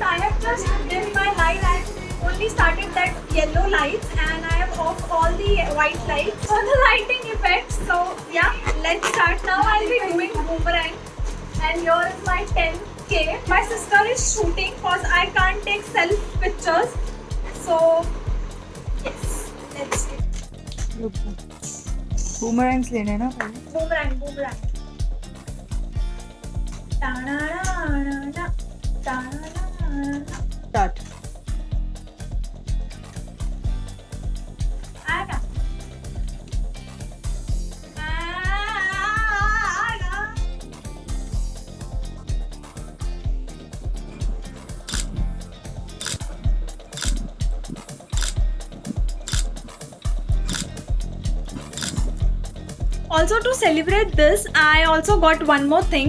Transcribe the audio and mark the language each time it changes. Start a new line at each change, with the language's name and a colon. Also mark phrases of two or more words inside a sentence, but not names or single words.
English: I have just dimmed my light and only started that yellow lights and I have off all the white lights for the lighting effects. So yeah, let's start now. I'll be doing boomerang and here is my 10K. My sister is shooting because I can't take self pictures. So yes, let's do it.
Hindi: बूमरैंग्स लेने हैं ना पहले.
English: Boomerang, boomerang. Ta-na-na-na-na, ta-na-na-na-na. स्टार्ट. Aga. Aga. Also to celebrate this, I also got one more thing.